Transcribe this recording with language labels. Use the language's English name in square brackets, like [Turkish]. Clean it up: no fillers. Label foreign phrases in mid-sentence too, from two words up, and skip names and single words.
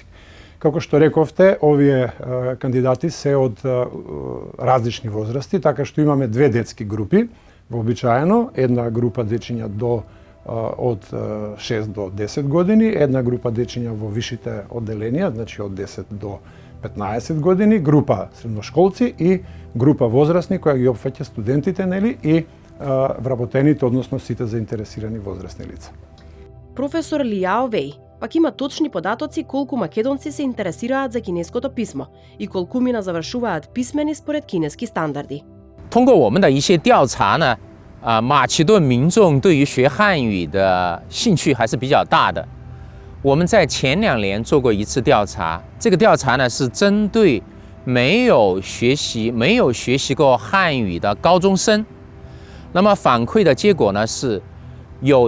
[Macedonian] Како што рековте, овие кандидати се од различни возрасти, така што имаме две детски групи, вообичаено, една група дечиња од 6 до 10 години, една група дечиња во вишите одделенија, значи од 10 до 15 години, група средношколци и група возрастни која ги опфаќа студентите, нели, и вработените, односно сите заинтересирани возрастни лица. Професор Лијао Веј пак има точни податоци колку македонци се интересираат за кинеското писмо и колкумина завршуваат писмени според кинески стандарди. [Chinese] 通过我们的一些调查呢，马其顿民众对于学汉语的兴趣还是比较大的。我们在前2年做过一次调查，这个调查呢是针对没有学习过汉语的高中生，那么反馈的结果呢是，有